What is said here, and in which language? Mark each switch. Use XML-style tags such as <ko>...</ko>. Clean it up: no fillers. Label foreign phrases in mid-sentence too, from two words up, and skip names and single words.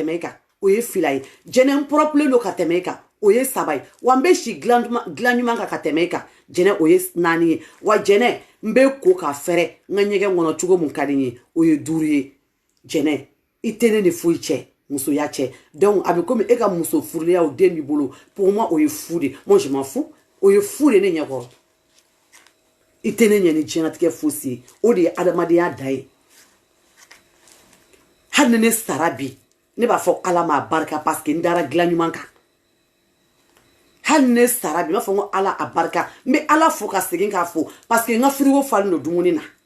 <bm>i kan o ye 2 ye jɛnɛ n propre don ka tɛmɛ i kan o ye 3 ye wa n bɛ si dilan ɲuman kan ka tɛmɛ i kan jɛnɛ o ye 4 ye wa jɛnɛ n bɛ ko ka fɛrɛ n ka ɲɛgɛn kɔnɔ cogo mun ka di n ye o ye 5 ye jɛnɛ i tɛ ne ni foyi cɛ musoya cɛ donc a bɛ komi e ka muso furulen o den b'i bolo</bm> <fr>pour moi</fr> <bm>o ye fu de</bm> <fr>moi je m'en fous</fr> <bm>o ye fu de ne ɲɛkɔrɔ i tɛ ne ɲɛ ni diɲɛlatigɛ fosi ye o de ye adamadenya da ye hali ni ne sara bi ne b'a fɔ ala m'a barika</bm> <fr>parce que</fr> <bm>n dara dilan ɲuman kan hali ni ne sara bi n b'a fɔ ko ala a barika n bɛ ala fo ka segin k'a fo</bm> <fr>parce que</fr> <bm>n ka frigo falen don dumuni na</bm>